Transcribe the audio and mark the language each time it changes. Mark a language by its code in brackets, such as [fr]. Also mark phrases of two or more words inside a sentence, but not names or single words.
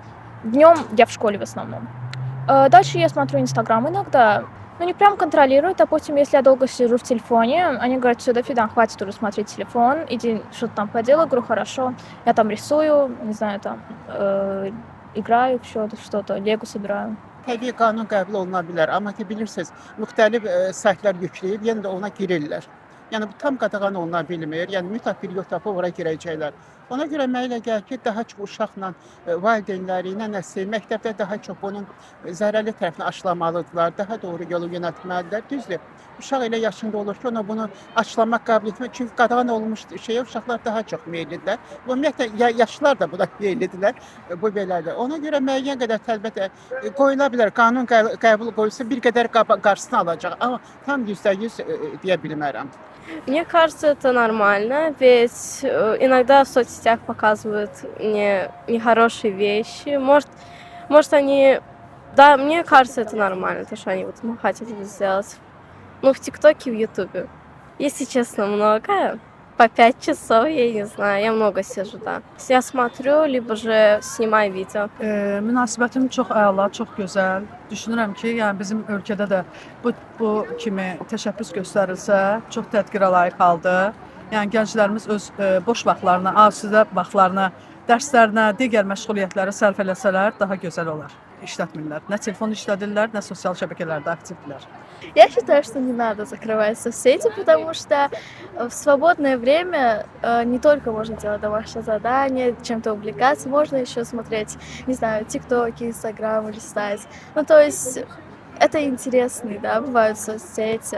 [ru] Днем я в школе в основном. Дальше я смотрю Инстаграм иногда. Ну, не прям контролирую. Допустим, если я долго сижу в телефоне, они говорят, все, дофига, хватит уже смотреть телефон, иди что-то там поделай. Говорю, хорошо. Я там рисую, не знаю, там играю что-то, лего собираю. [az] Təbii qanun qəbul oluna bilər, amma ki bilirsiniz, müxtəlif saytlar yükləyib, yenə də ona girirlər. Yəni bu tam qadağan oluna bilmir. Yəni mütləq bir yol tapıb ora girəcəklər. Ona görə mənə elə gəlir ki, daha çox uşaqla valideynləri ilə nəsə məktəbdə daha çox bunun zərərli tərəfini aşılamalıdırlar, daha doğru yolu yönəltməlidirlər. Düzdür. Uşaq elə yaşında olur ki, ona bunu aşılamaq qəbul etmək, çünki qadağan olmuş şeyə uşaqlar daha çox meyllidirlər. Ümumiyyətlə yaşlılar da buna meyllidirlər. Bu belədir. Ona görə müəyyən qədər əlbəttə qoyula bilər. Qanun qəbul qoyulsa bir qədər qarşısını alacaq, amma tam %100 deyə bilmərəm. [ru] Мне кажется, это нормально, ведь иногда в соцсетях показывают нехорошие вещи. Может они... Да, мне кажется, это нормально, то, что они вот хотят это сделать. Ну, в ТикТоке, в Ютубе. Если честно, много. По 5 часов, я не знаю, я много сижу, да. Я смотрю, либо же снимаю видео. [az] Münasibətim çox əla, çox gözəl. Düşünürəm ki, yəni bizim ölkədə də bu kimi təşəbbüs göstərilsə, çox tədbirə layiq haldır. Yəni gənclərimiz öz boş vaxtlarına, asudə vaxtlarına, dərslərinə, digər məşğuliyyətlərə sərf eləsələr daha gözəl olar. İşlətmirlər. Nə telefon işlədirlər, nə sosial şəbəkələrdə aktivdirlər. [ru] Я считаю, что не надо закрывать соцсети, потому что в свободное время не только можно делать домашнее задание, чем-то увлекаться, можно еще смотреть, не знаю, ТикТоки, Инстаграм листать. Ну, то есть это интересные, да, бывают соцсети.